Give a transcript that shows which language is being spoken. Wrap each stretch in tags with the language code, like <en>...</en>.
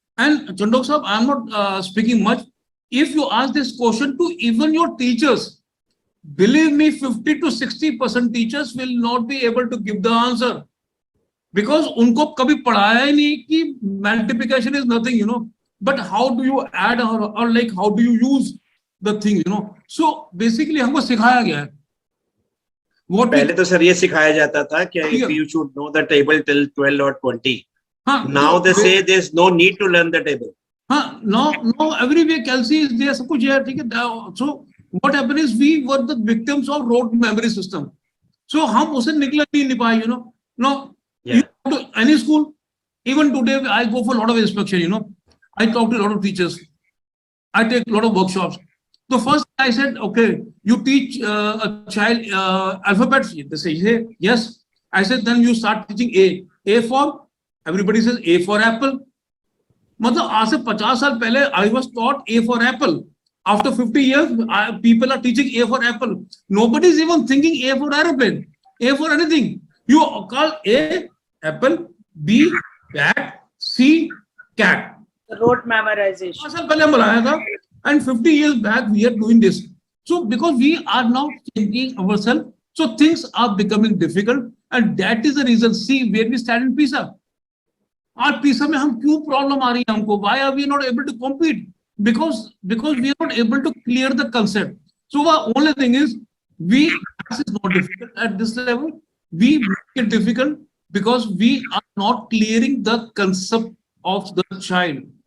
<en>And Chandhok Sahab, I am not speaking much. If you ask this question to even your teachers, believe me, 50 to 60% teachers will not be able to give the answer, because</en> <hi>unko kabhi padhaya hi nahi ki</hi> <en>multiplication is nothing, but how do you add or like how do you use the thing, So basically</en> <hi>हमको सिखाया गया है. पहले तो sir ये सिखाया जाता था कि</hi> <en>you should know the table till 12 or 20. Now they say there's no need to learn the table. No, everywhere Kelsey is there,</en> <hi>सब कुछ है.</hi> <en>So what happened is we were the victims of rote memory system. So</en> <hi>हम उसे निकल नहीं पाए,</hi> <en>No, you go to any school, even today I go for a lot of inspection, I talk to a lot of teachers. I take a lot of workshops. So first I said, okay, you teach a child alphabets. They say, yes. I said, then you start teaching A. A for, everybody says A for apple.</en> <hi>मतलब आज से 50 साल पहले</hi> <en>I was taught A for apple. After 50 years, people are teaching A for apple. Nobody is even thinking A for aeroplane, A for anything. You call A, apple, B, bat, C, cat. Rote memorization.</en> <hi>5 साल पहले हम बनाया था,</hi> <en>and 50 years back we are doing this. So because we are now changing ourselves, so things are becoming difficult, and that is the reason. See where we stand in PISA.</en> <hi>Our PISA में हम क्यों problem आ रही है हमको?</hi> <en>Why are we not able to compete? Because we are not able to clear the concept. So the only thing is, this is not difficult at this level. We make it difficult because we are not clearing the concept of the child.</en>